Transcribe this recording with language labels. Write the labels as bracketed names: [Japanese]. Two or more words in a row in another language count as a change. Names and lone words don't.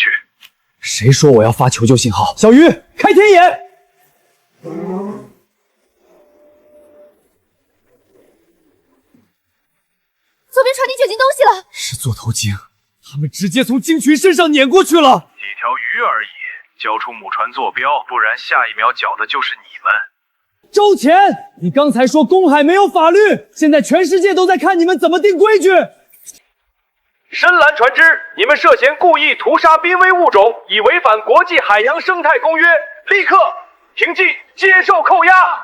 [Chinese] 誰說我要發求救信號？小魚，開天眼！左邊船底卷進東西了，是座頭鯨，他們直接從鯨群身上碾過去了。幾條魚而已，交出母船坐標，不然下一秒繳的就是你們。周乾，你刚才说公海没有法律，现在全世界都在看你们怎么定规矩。深蓝船只，你们涉嫌故意屠杀濒危物种，已违反国际海洋生态公约，立刻停机，接受扣押。